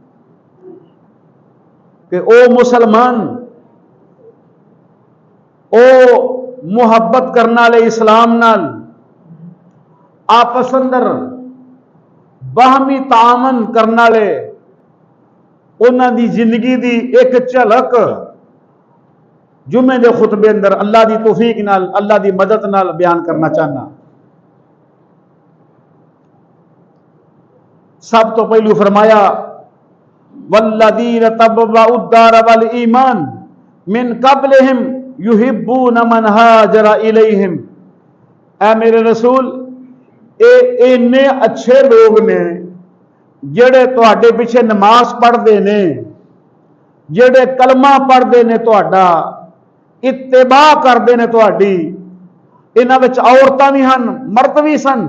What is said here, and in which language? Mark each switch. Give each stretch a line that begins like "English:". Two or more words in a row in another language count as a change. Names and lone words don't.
Punjabi: کہ او مسلمان، او محبت کرنے والے اسلام نال آپس اندر باہمی تعاون کرنے والے انہاں دی زندگی دی اک جھلک جمعے کے خطبے اندر اللہ کی توفیق نال اللہ کی مدد نال بیان کرنا چاہنا. سب توں پہلوں فرمایا
Arabic: والذين تبوءوا الدار والإيمان من قبلهم يحبون من هاجر إليهم.
Punjabi: اے میرے رسول، ایہہ اینے اچھے لوگ نے جیہڑے تہاڈے پچھے نماز پڑھتے نے، جیہڑے کلمہ پڑھتے نے، تہاڈا اتباع کرتے نے تہاڈی. انہاں وچ عورتاں بھی ہن، مرد بھی سن.